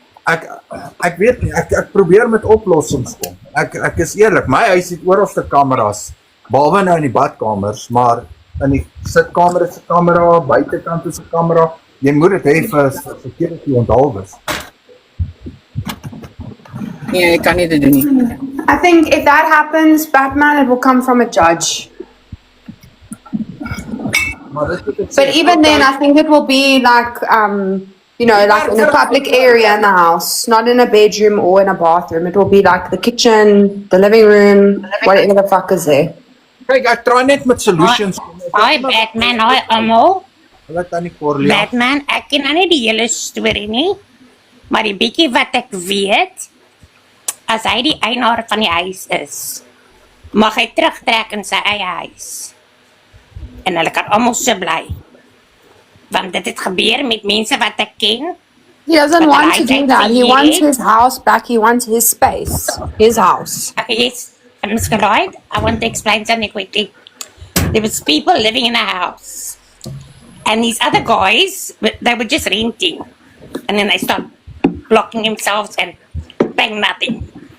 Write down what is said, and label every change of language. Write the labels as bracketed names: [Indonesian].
[Afrikaans] Ek weet nie, ek probeer met oplossings kom. Ek is eerlik, my huis het oralste kameras, behalwe nou in die badkamers, maar in die sitkamer is 'n kamera, buitekant is 'n kamera. Jy moet dit hê vir security onthaalwes. Nee, ek kan nie dit doen nie. [English] I think if that happens, Batman, it will come from a judge. But even then, I think it will be like, like in a public area in the house, not in a bedroom or in a bathroom. It will be like the kitchen, the living room, whatever the fuck is there. [Afrikaans] Kyk, ek try net met solutions. Hi Batman, hi almal. Hulle tannie Corlia. Batman, ek ken nou nie die hele storie nie, maar die bietjie wat ek weet, as hy die eienaar van die huis is, mag hy terugtrek in sy eie huis. En hulle kan almal so bly. Want dit het gebeur met mense wat ek ken. [English] He doesn't want to do that. He wants his house back. He wants his space. His house. Okay, yes, Ms. Lloyd, I want to explain something quickly. There was people living in a house. And these other guys, they were just renting. And then they started blocking themselves and bang, nothing.